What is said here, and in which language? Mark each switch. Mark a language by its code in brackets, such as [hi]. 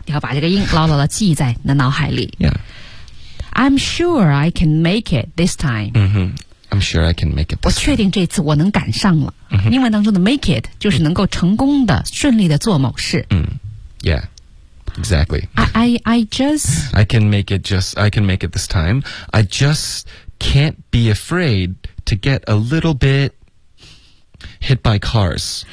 [zh] 你要把这个音牢牢地记在你的脑海里 [en] Yeah. I'm sure I can make it this time. I'm sure I can make it. [zh] 我确定这次我能赶上了。英文当中的 make it 就是能够成功的、顺利的做某事。 [en] Yeah, exactly. I can make it this time. I just can't be afraid to get a little bit hit by cars.